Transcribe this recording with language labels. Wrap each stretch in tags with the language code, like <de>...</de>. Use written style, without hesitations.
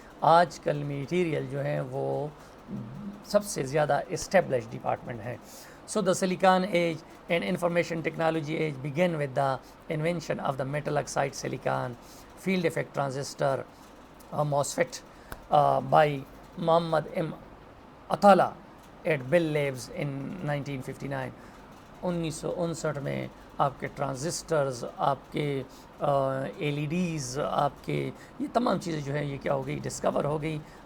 <ur>آج کل میٹیریل جو ہیں وہ سب سے زیادہ اسٹیبلش ڈپارٹمنٹ ہے.</ur> <en>So the silicon age and information technology age began with the invention of the metal oxide silicon field effect transistor MOSFET by Muhammad M. Atala at Bell Labs in 1959.</en> <ur>1959 میں آپ کے transistors, آپ کے LEDs، آپ کے یہ تمام چیزیں جو ہیں یہ کیا ہو گئی، ڈسکور ہو گئی.</ur>